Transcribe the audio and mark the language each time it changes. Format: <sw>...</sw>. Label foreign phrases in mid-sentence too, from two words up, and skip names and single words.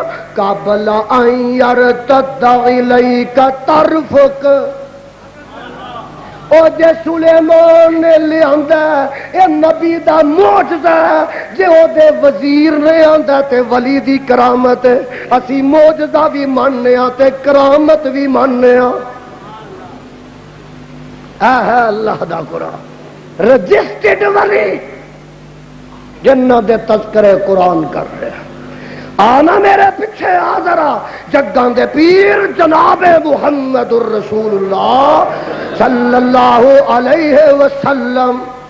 <ar>قبل ان یرتد الیک طرفک،</ar> <pa>او جے سلیمان نے لے آندا اے نبی دا معجزہ ہے، جے او دے وزیر نے آندا تے ولی دی کرامت ہے، اسی معجزہ بھی ماننے ہاں تے کرامت بھی ماننے ہاں۔ اے ہے اللہ دا قرآن رجسٹرڈ ولی جنہ دے تذکرے قرآن</pa> <ur>کر رہے ہیں۔</ur> <pa>آنا میرے پیچھے آ ذرا جگاں دے پیر جناب</pa> <ar>محمد الرسول اللہ صلی اللہ علیہ وسلم،</ar>